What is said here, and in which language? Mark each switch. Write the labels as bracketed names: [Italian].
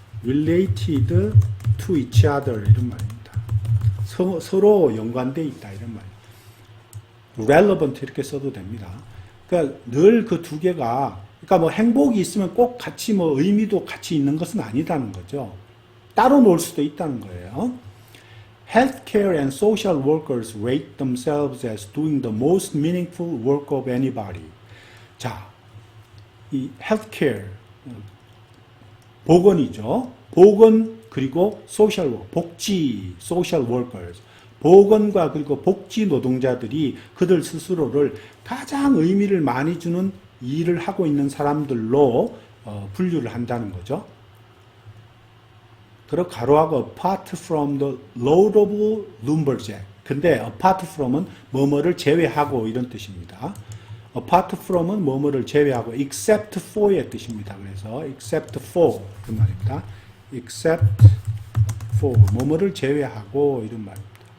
[English] related to each other [Korean] 이런 말입니다. 서로 연관되어 있다 이런 말입니다. relevant 이렇게 써도 됩니다. 그러니까 늘 그 두 개가 그러니까 뭐 행복이 있으면 꼭 같이 뭐 의미도 같이 있는 것은 아니다는 거죠. 따로 놀 수도 있다는 거예요. [English] Healthcare and social workers rate themselves as doing the most meaningful work of anybody. [Korean] 자, 이 healthcare, 보건이죠. 보건 그리고 social work, 복지, social workers. 보건과 그리고 복지 노동자들이 그들 스스로를 가장 의미를 많이 주는 일을 하고 있는 사람들로 분류를 한다는 거죠. 그리고 가로하고 [English] apart from the load of lumberjack. [Korean] 근데 apart from은 뭐뭐를 제외하고 이런 뜻입니다. apart from은 뭐뭐를 제외하고 except for의 뜻입니다. 그래서 [English] except for [Korean] 그 말입니다. except for 뭐뭐를 제외하고 이런 말입니다.